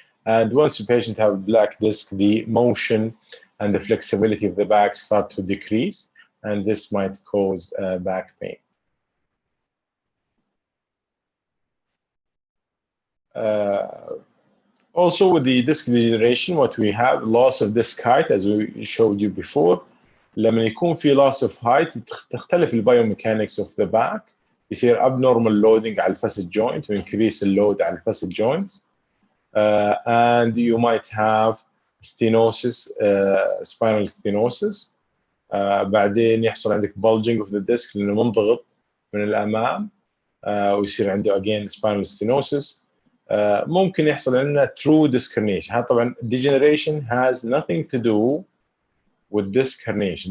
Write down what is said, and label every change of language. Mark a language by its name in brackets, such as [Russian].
[English] And once the patient have black disc, the motion and the flexibility of the back start to decrease, and this might cause back pain. Also with the disc degeneration, what we have loss of disc height, as we showed you before. [Arabic] لما يكون في [English] loss of height [Arabic] تختلف البايوميكانكس [English] of the back، [Arabic] يصير [English] abnormal loading [Arabic] على الفاسد joint و increase اللود على الفاسد joints. [English] And you might have stenosis, spinal stenosis. [Arabic] بعدين يحصل عندك [English] bulging of the disc [Arabic] لأنه منضغط من الأمام، ويصير عنده [English] again spinal stenosis. [Arabic] ممكن يحصل عندنا [English] true disc herniation. [Arabic] طبعا [English] degeneration has nothing to do with disc herniation.